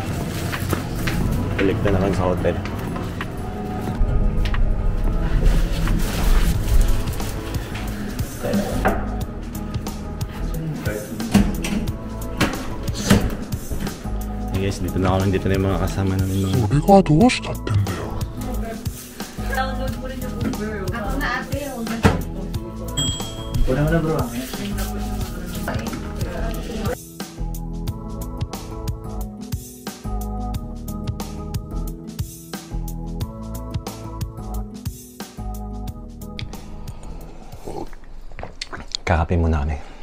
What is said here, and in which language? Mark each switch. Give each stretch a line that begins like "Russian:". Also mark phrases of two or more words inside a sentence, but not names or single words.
Filipino: Balik na kami sa hotel.
English: Hey guys,
Filipino: dito na kami. Dito na yung mga kasama namin.
Japanese: それがどうしたってんだよ。
Filipino: Download mo rin yung Uber. Ako na ate, Kuna mo na bro. Kakape muna kami.